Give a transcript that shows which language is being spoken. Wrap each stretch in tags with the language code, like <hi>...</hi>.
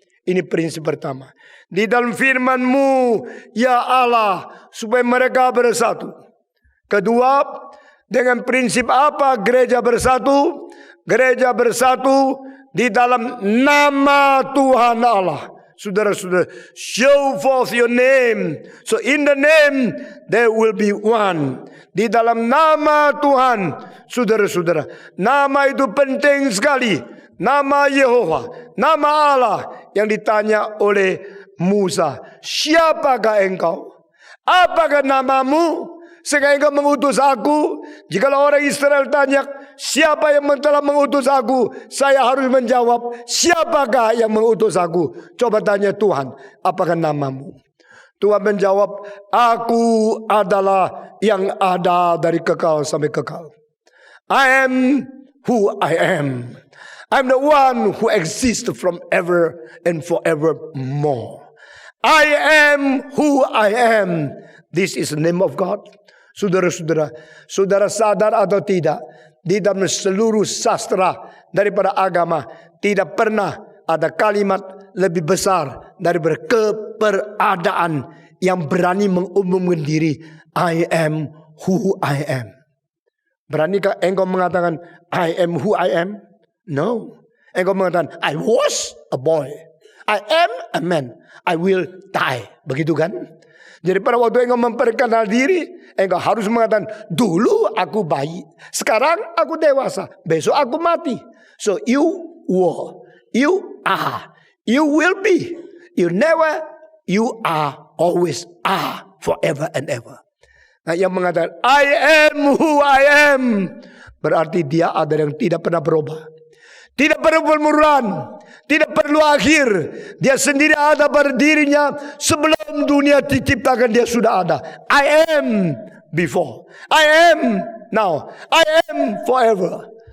<id>Ini prinsip pertama. Di dalam firman-Mu, ya Allah, supaya mereka bersatu. Kedua, dengan prinsip apa gereja bersatu? Gereja bersatu di dalam nama Tuhan Allah. Saudara-saudara,</id> <en>show forth your name. So in the name there will be one.</en> <id>Di dalam nama Tuhan, saudara-saudara, nama itu penting sekali. Nama Yehova, nama Allah yang ditanya oleh Musa. Siapakah engkau? Apakah namamu? Sehingga engkau mengutus aku. Jikalau orang Israel tanya, siapa yang telah mengutus aku? Saya harus menjawab, siapakah yang mengutus aku? Coba tanya Tuhan, apakah namamu? Tuhan menjawab, aku adalah yang ada dari kekal sampai kekal.</id> <en>I am who I am. I'm the one who exists from ever and forevermore. I am who I am. This is the name of God.</en> <id>Saudara-saudara, saudara sadar atau tidak, di dalam seluruh sastra daripada agama tidak pernah ada kalimat lebih besar daripada keberadaan yang berani mengumumkan diri.</id> <en>I am who I am.</en> <id>Beranikah engkau mengatakan</id> <en>I am who I am? No.</en> <id>Engkau mengatakan</id> <en>I was a boy. I am a man. I will die.</en> <id>Begitu kan? Jadi pada waktu engkau memperkenal diri, engkau harus mengatakan, dulu aku bayi, sekarang aku dewasa, besok aku mati.</id> <en>So you were, you are, you will be, you never, you are, always are, forever and ever.</en> <id>Nah, yang mengatakan,</id> <en>I am who I am,</en> <id>berarti dia ada yang tidak pernah berubah. Tidak perlu permulaan, tidak perlu akhir. Dia sendiri ada pada dirinya sebelum dunia diciptakan, dia sudah ada.</id> <en>I am before, I am now, I am forever.</en>